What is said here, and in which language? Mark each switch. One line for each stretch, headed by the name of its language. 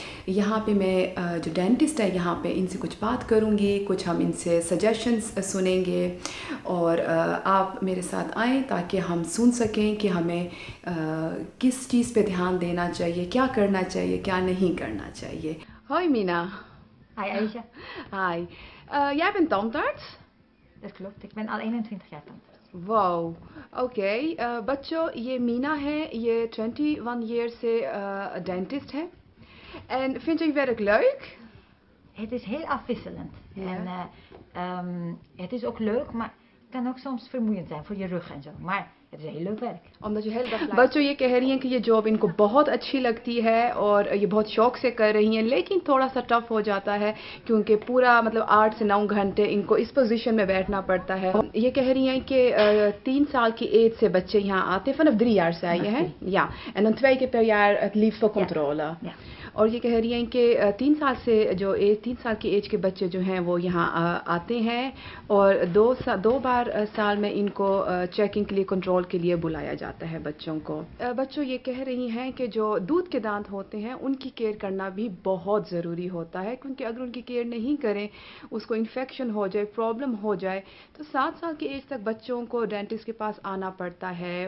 Hindi: यहाँ पे मैं जो डेंटिस्ट है यहाँ पे इनसे कुछ बात करूँगी, कुछ हम इनसे सजेशंस सुनेंगे और आप मेरे साथ आएँ ताकि हम सुन सकें कि हमें किस चीज़ पे ध्यान देना चाहिए, क्या करना चाहिए, क्या नहीं करना चाहिए।
Dutch: Hoi Mina. Hi Aisha. Hi. Jij bent tandarts? Dat klopt, ik ben al 21 jaar tandarts.
English: Wow, okay.
Hindi: बच्चों, ये मीना है, ये 21 ईयर से डेंटिस्ट है।
Dutch: En vind je werk leuk? Het is heel afwisselend. Ja. En het is ook leuk, maar het kan ook soms vermoeiend zijn voor je rug en zo. Maar het is heel leuk werk. omdat je heel dag
Hindi: बच्चों ये कह रही हैं कि ये job इनको बहुत अच्छी लगती है और ये बहुत शौक से कर रही हैं, लेकिन थोड़ा सा टफ हो जाता है क्योंकि पूरा मतलब 8 से 9 घंटे इनको इस पोजीशन में बैठना पड़ता है। ये कह रही हैं कि 3 साल की एज से बच्चे यहाँ आते हैं,
Dutch: vanaf 3 jaar zei je, hè? Ja, en dan 2 keer per jaar het liefst voor controle. Ja.
Hindi: और ये कह रही हैं कि 3 साल से जो 3 साल की एज के बच्चे जो हैं वो यहाँ आते हैं और 2 बार साल में इनको चेकिंग के लिए, कंट्रोल के लिए बुलाया जाता है बच्चों को। बच्चों, ये कह रही हैं कि जो दूध के दांत होते हैं उनकी केयर करना भी बहुत ज़रूरी होता है, क्योंकि अगर उनकी केयर नहीं करें, उसको इन्फेक्शन हो जाए, प्रॉब्लम हो जाए, तो 7 साल की एज तक बच्चों को डेंटिस्ट के पास आना पड़ता है।